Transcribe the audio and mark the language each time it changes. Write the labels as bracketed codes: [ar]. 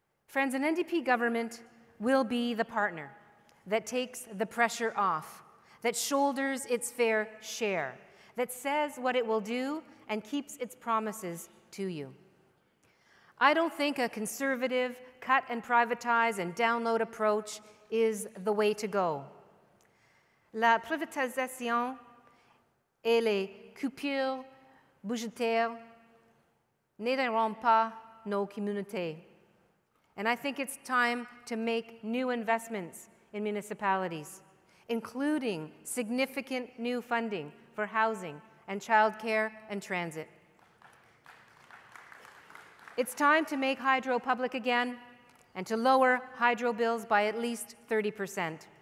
[en] Friends, an NDP government will be the partner that takes the pressure off, that shoulders its fair share, that says what it will do and keeps its promises to you. I don't think a conservative cut and privatize and download approach is the way to go. [fr] La privatisation et les coupures budgétaires n'aideront pas nos communautés. [en] And I think it's time to make new investments in municipalities, including significant new funding for housing and childcare and transit. It's time to make hydro public again and to lower hydro bills by at least 30%.